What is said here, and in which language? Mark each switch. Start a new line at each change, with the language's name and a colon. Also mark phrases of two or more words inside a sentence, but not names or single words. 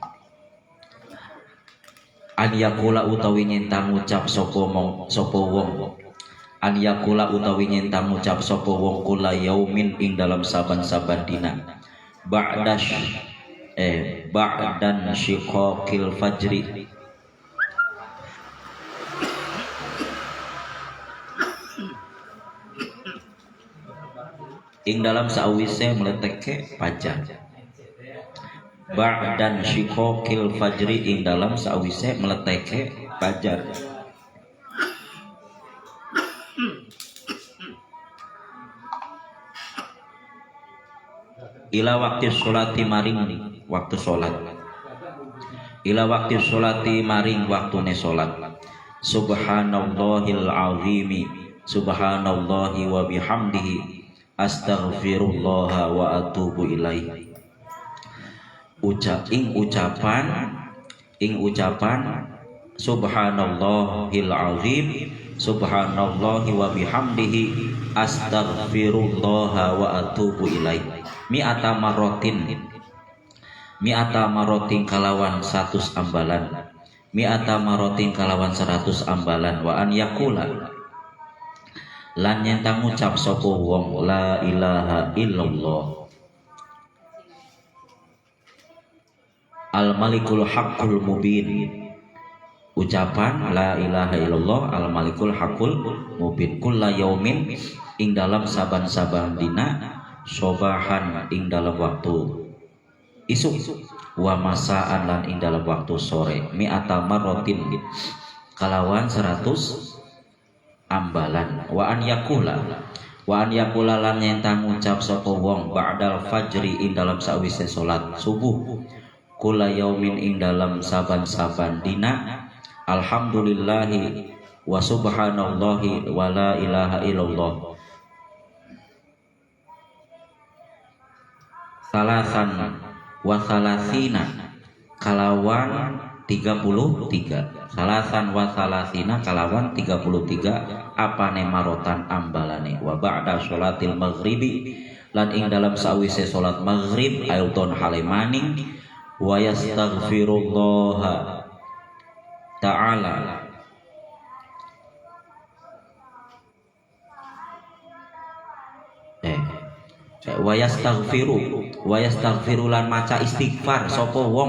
Arabic: أن يقول
Javanese: utawi nyenta ngucap sapa wong.
Arabic: أن يقول
Javanese: utawi nyenta ngucap sapa wong
Arabic: كل يوم
Javanese: ing dalam saban-saban dina.
Arabic: بعد شقاق الفجر.
Javanese: Ing dalam sawise meletekke fajar.
Arabic: بعد شقاق الفجر
Javanese: ing dalam sawise meletekke fajar.
Arabic: إلى وقت الصلاة
Javanese: maring waktu sholat.
Arabic: إلى وقت الصلاة
Javanese: maring waktune sholat.
Arabic: سبحان الله العظيم، سبحان الله وبحمده، أستغفر الله وأتوب إليه.
Javanese: Ing ucapan
Arabic: سبحان الله العظيم، سبحان الله وبحمده، أستغفر الله وأتوب إليه. مائة مرة
Javanese: kalawan 100 ambalan.
Arabic: مائة مرة
Javanese: kalawan 100 ambalan.
Arabic: وأن يقول
Javanese: lan nyentang ngucap sapa wong
Arabic: لا إله إلا الله الملك الحق المبين.
Javanese: Ucapan
Arabic: لا إله إلا الله الملك الحق المبين كل يوم
Javanese: ing dalam saban-saban dina, sobahan ing dalam waktu isuk,
Arabic: ومساء
Javanese: lan ing dalam waktu sore.
Arabic: مائة مرة
Javanese: kalawan 100 ambalan.
Arabic: وأن يقول
Javanese: lan nyentang ngucap sapa wong
Arabic: بعد الفجر
Javanese: ing dalam sawise salat subuh,
Arabic: كل يوم
Javanese: ing dalam saban-saban dina,
Arabic: الحمد لله وسبحان الله ولا إله إلا الله ثلاثا وثلاثين kalawan 33. ثلاثا وثلاثين kalawan 33 apane marotan ambalane. وبعد صلاة المغرب
Javanese: lan ing dalam sawise salat maghrib ayuton halemaning
Arabic: ويستغفر الله تعالى ويستغفر
Javanese: lan maca istighfar sapa wong.